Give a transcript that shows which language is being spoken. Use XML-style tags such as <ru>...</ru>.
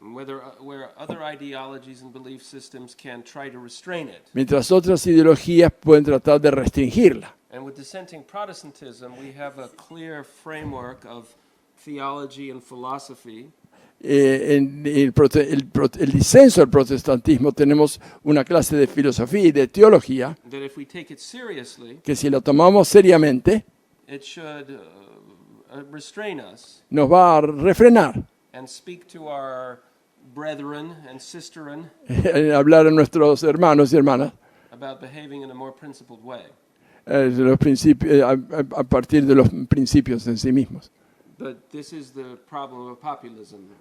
<en>where other ideologies and belief systems can try to restrain it.</en> <es>mientras otras ideologías pueden tratar de restringirla.</es> <en>And with dissenting Protestantism, we have a clear framework of theology and philosophy</en> <es>En el disenso del protestantismo tenemos una clase de filosofía y de teología</es> <en>that if we take it seriously,</en> <es>que si lo tomamos seriamente</es> <en>it should restrain us</en> <es>nos va a refrenar</es> <en>and speak to our brethren and sisterin</en> <es>en hablar a nuestros hermanos y hermanas</es> <en>about behaving in a more principled way.</en> <es>de los principios, a partir de los principios en sí mismos.</es> <en>But this is the problem of populism.</en>